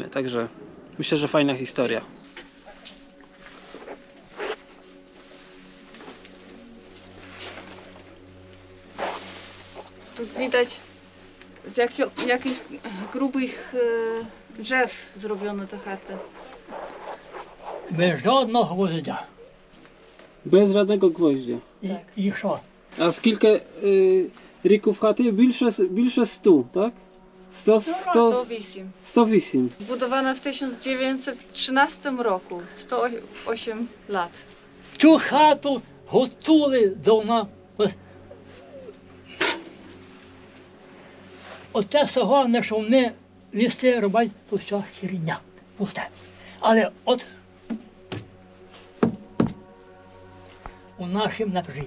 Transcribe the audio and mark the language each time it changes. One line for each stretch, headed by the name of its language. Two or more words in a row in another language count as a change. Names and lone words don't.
Polish: Także myślę, że fajna historia. Tu widać z jakich grubych drzew zrobione te chaty.
Ukrainian: Без жодного гвоздя.
Polish: Bez żadnego gwoździa.
Ukrainian: І що? A skільки років хати? Більше 100, так? 108. 108.
Polish: Zbudowana w 1913 roku. 108 lat.
Ukrainian: Цю хату готували давно. Оте все головне, що вони лісти роблять, то все херня. Пусте. Але от у нашім не жиє.